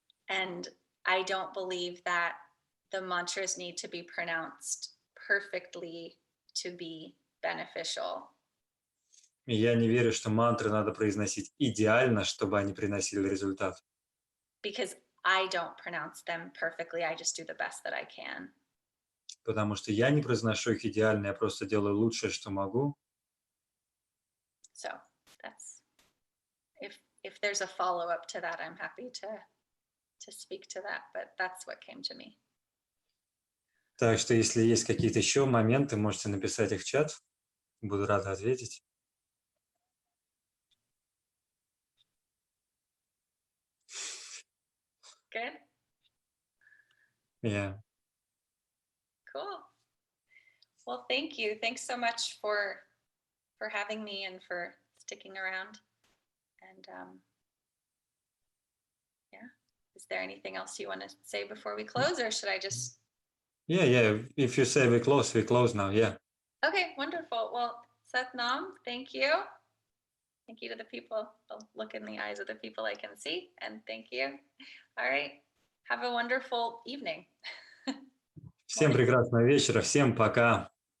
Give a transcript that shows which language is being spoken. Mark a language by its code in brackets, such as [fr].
[en] And I don't believe that the mantras need to be pronounced perfectly to be beneficial. [ru] И я не верю, что мантры надо произносить идеально, чтобы они приносили результат. [en] Because I don't pronounce them perfectly, I just do the best that I can. [ru] Потому что я не произношу их идеально, я просто делаю лучшее, что могу. [en] So that's if there's a follow-up to that, I'm happy to speak to that, but that's what came to me. [ru] Так что, если есть какие-то еще моменты, можете написать их в чат. Буду рад ответить. [en] Good? Yeah. Cool. Well, thank you. Thanks so much for having me and for sticking around. And yeah, is there anything else you want to say before we close, or should I just? Yeah. If you say we close now. Yeah. Okay, wonderful. Well, Satnam, thank you. Thank you to the people. I'll look in the eyes of the people I can see, and thank you. All right. Have a wonderful evening. [ru] Всем прекрасного вечера, всем пока.